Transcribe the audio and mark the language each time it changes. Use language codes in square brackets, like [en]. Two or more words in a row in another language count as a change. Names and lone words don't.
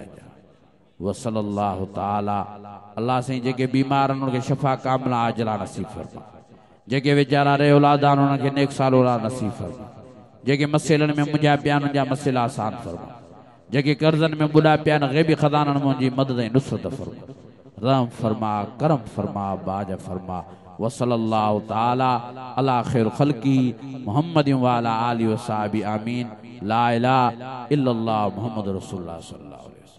[ar] وصلى الله تعالى [sd] अल्लाह साईं जेके बीमार आहिनि उनखे [ar] شفاء كاملا عاجلا [sd] नसीब फरमा। जेके वीचारा रहे औलाद आहिनि उन्हनि खे नेक साल औलाद नसीब फरमा। जेके मसइलनि में मुंहिंजा पिया आहिनि उनजा मसइला आसान फरमा। जेके कर्ज़नि में बुॾा पिया आहिनि ग़ैबी ख़ज़ाननि मुंहिंजी मदद ऐं नुसरत फरमा। रहम फरमा करम फरमा बाज फरमा। [ar] وصلى الله تعالى على خير خلقه محمد وعلى آله وصحبه آمين. لا إله إلا الله محمد رسول الله صلى الله عليه وسلم.